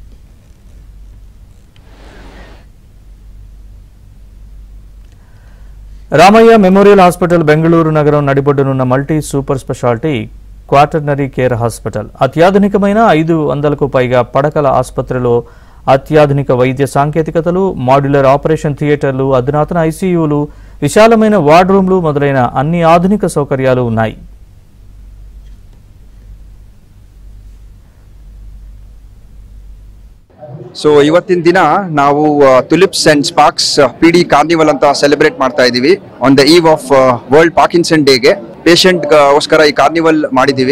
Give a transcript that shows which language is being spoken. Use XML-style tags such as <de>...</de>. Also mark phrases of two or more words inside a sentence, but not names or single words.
<te>రామయ్య మెమోరియల్ హాస్పిటల్ బెంగళూరు నగరం నడిబొడ్డునున్న</te> <en>multi super speciality quaternary care hospital.</en> <te>అత్యాధునికమైన 500కు పైగా పడకల ఆసుపత్రిలో అత్యాధునిక వైద్య సాంకేతికతలు,</te> <en>modular operation theatres,</en> <te>అధునాతన ఐసీయూలు, విశాలమైన</te> <en>ward rooms</en> <te>మొదలైన అన్ని ఆధునిక సౌకర్యాలు ఉన్నాయి.</te> <kn>ಸೊ ಇವತ್ತಿನ ದಿನ ನಾವು ಟುಲಿಪ್ಸ್ ಅಂಡ್ ಸ್ಪಾರ್ಕ್ಸ್ PD ಕಾರ್ನಿವಲ್ ಅಂತ ಸೆಲೆಬ್ರೇಟ್ ಮಾಡ್ತಾ ಇದೀವಿ</kn> <en>on the eve of World Parkinson Day.</en> <kn>ಪೇಷಂಟ್ ಗೋಸ್ಕರ ಈ ಕಾರ್ನಿವಲ್ ಮಾಡಿದೀವಿ.</kn>